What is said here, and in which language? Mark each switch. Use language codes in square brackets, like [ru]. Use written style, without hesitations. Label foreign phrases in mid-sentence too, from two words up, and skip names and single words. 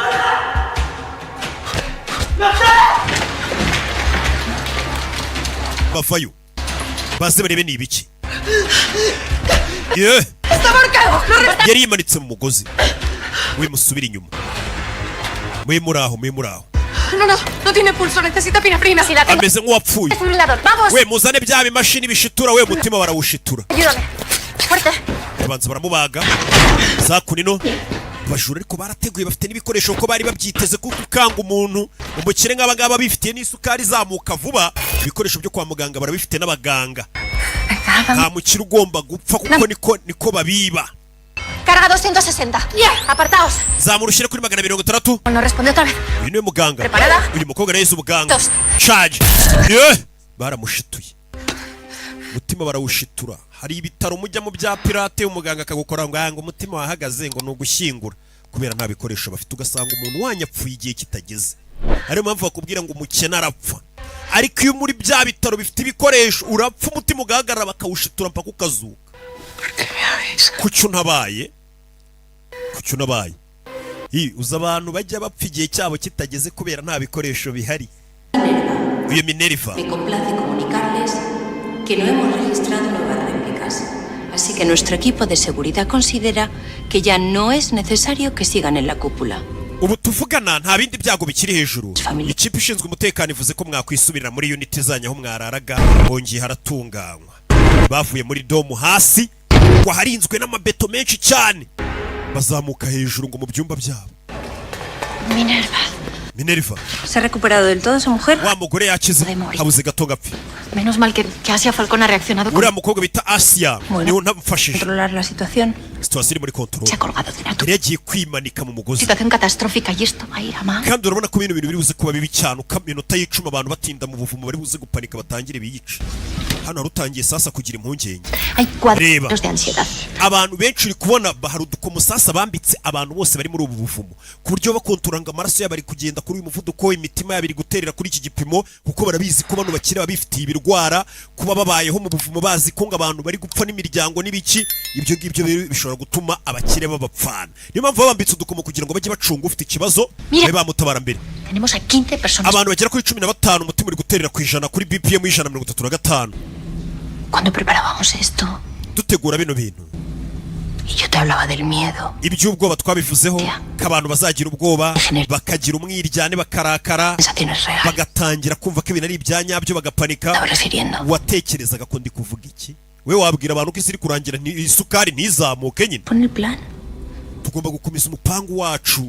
[rw] bavayo baze barebe ni ibiki yeah. yari yimanitse mu mugozi we musubira inyuma mwe muri aho [es] No tiene pulso, necesita epinefrina. Si la tengo. [rw] ameze nk'uwapfuye [es] Desfibrilador, vamos. [rw] we muzane bya bimashini bishitura we mutima barawushitura [es] Ayúdame. Fuerte. [rw] babanza baramubaga za kunino abajura ariko barateguye bafite n'ibikoresho ko bari babyiteze kuko ukanga umuntu umukire nk'aba ngaba bifitiye n'isukari izamuka vuba ibikoresho byo kwa muganga barabifite n'abaganga nta mukire ugomba gupfa kuko niko babiba [es] Carga 260. Apartaos. [rw] zamurushyire kuri 660 [es] No responde otra vez. [rw] uyu niwe muganga [es] Preparada? [rw] uyu mukobwa nahise ubuganga [es] Dos. [rw] charge baramushituye umutima barawushitura hari ibitaro mujya mu bya pirate umuganga akagukora ngo umutima wahagaze ngo nugushyingura kubera nta bikoresho bafite ugasanga umuntu wanyapfuye igihe kitageze ariyo mpamvu bakubwira ngo umukene arapfa ariko iyo muri bya bitaro bifite ibikoresho urapfa umutima ugahagarara bakawushitura mpaka ukazuka kucyo ntabaye uza abantu bajya bapfa igihe cyabo kitageze kubera nta bikoresho bihari uyu Minerva [es] Me complace comunicarles que no hemos registrado nuevas réplicas, así que nuestro equipo de seguridad considera que ya no es necesario que sigan en la cúpula. [rw] ubu tuvugana nta bindi byago bikiri hejuru ikipe ishinzwe umutekano ivuze ko mwakwisubirira muri unit zanyu aho mwararaga hongeye haratunganywa bavuye muri domu hasi ngo harinzwe n'amabeto menshi cyane bazamuka hejuru ngo mu byumba byabo Minerva [es] ¿Se ha recuperado del todo su mujer? [rw] wa mugore yakize habuze gato gapfe [es] Menos mal que Asia Falcón ha reaccionado con... [rw] uriya mukobwa bita Asia niwe ntamufashije [es] Controlar la situación. [rw] situasiyo iri muri control [es] Se ha colgado de una [rw] yari yagiye kwimanika mu mugozi [es] situación catastrófica y esto va a ir a más. [rw] kandi urabona ko ibintu biri buze kuba bibi cyane uko iminota y'icumi abantu batinda mu buvumo bari buze gupanika batangire biyice hano harutangiye sasa kugira impungenge [es] Hay [rw] Reba. [es] cuadros de ansiedad. [rw] abantu benshi uri kubona hari udukomo sasa bambitse abantu bose bari muri ubu buvumo ku buryo bakontoranga amaraso yabo ari kugenda kuri uyu muvuduko imitima yabo iri guterera kuri iki gipimo kuko barabizi ko bano bakire babifitiye ibirwara kuba babayeho mu buvumo bazi ko ngo abantu bari gupfa n'imiryango n'ibiki ibyo ngibyo bishobora gutuma abakire babapfana niyo mpamvu babambitse udukomo kugira ngo bajye bacunga ufite ikibazo babe bamutabara mbere [es] Tenemos a 15 personas. [rw] abantu bagera kuri 15 umutima uri guterera ku ijana kuri BPM 135 [es] Cuando preparábamos esto [rw] dutegura bino bintu [es] y yo te hablaba del miedo, [rw] iby'ubwoba twabivuzeho ko abantu bazagira ubwoba bakagira umwiryane bakarakara [es] sensaciones reales. [rw] bagatangira kumva ko ibintu ari ibyanyabyo bagapanika [es] Estaba refiriendo. [rw] watekerezaga ko ndi kuvuga iki we wabwira abantu ko isi iri kurangira isukari ntizamuke nyine [es] Pon el plan. [rw] tugomba gukomeza umupangu wacu